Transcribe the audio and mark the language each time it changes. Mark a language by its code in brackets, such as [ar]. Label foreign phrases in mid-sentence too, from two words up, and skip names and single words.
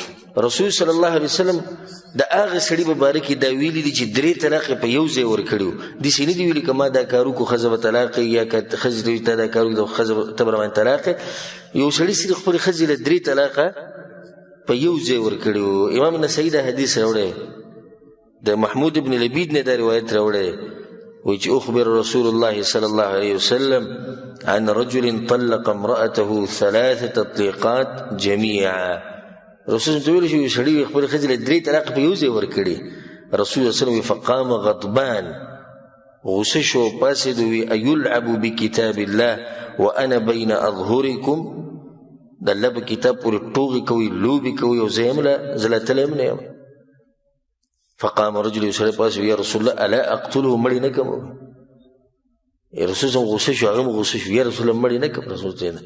[ps] رسول [ar] صلی الله علیه وسلم [ps] د هغه سړي په باره کې دا ویلي دي چې 3 طلاق په یو ځای ورکړي وو داسې نه دي ویلي که ما دا کار وکړو ښځه به طلاق یا که ښځې ته وایي تا دا کار وکړو ښځه ته به راباندې طلاق یو سړي صرف خپلې ښځې له 3 طلاقه په یو ځای ورکړي وو. امام نسایي دا حدیث راوړی د محمود ابن لبید نه دا روایت راوړی وایي چې [ar] اخبر رسول الله صلی الله علیه وسلم عن رجل طلق امرأته 3 تطليقات جميعا. [ps] رسول ته ویل چې یو سړي خپلې ښځې له 3 طلاق په یو ځای ورکړي. [ar] رسول الله صلی الله علیه وسلم فقام غضبان [ps] غصه شو پاڅېد وویل [ar] ایلعب بکتاب الله وانا بین اظهرکم [ps] د الله په کتاب پورې ټوغې کوئ لوبې کوئ او زه لا تلی هم نه یم. [ar] فقام رجل [ps] یو سړی پاڅېد [ar] یا رسول الله الا اقتله [ps] مړې نه کړم رسول صلی غصه شو هغه هم غصه شو [ar] یا رسول الله [ps] مړې نه کړم رسول ته نه.